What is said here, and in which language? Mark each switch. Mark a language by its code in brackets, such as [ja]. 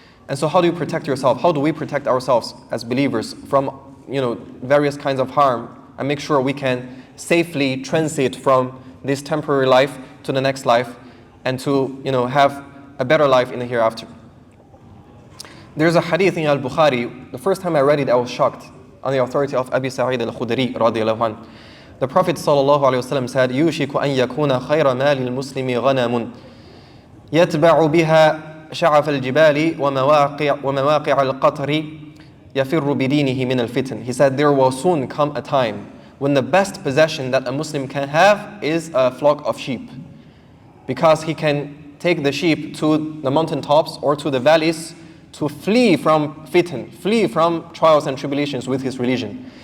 [en] And so how do you protect yourself? How do we protect ourselves as believers from various kinds of harm, and make sure we can safely transit from this temporary life to the next life, and to have a better life in the hereafter? There's a hadith in Al-Bukhari. The first time I read it, I was shocked, on the authority of Abi Sa'id al-Khudri radiyallahu anhu. The Prophet sallallahu alaihi wasallam said, [ar] "يوشك أن يكون خير مال المسلم غنم يتبع بها شعف الجبال ومواقع القطر يفر بدينه من الفتن." [en] He said, there will soon come a time when the best possession that a Muslim can have is a flock of sheep, because he can take the sheep to the mountaintops or to the valleys to flee from fitan, flee from trials and tribulations with his religion.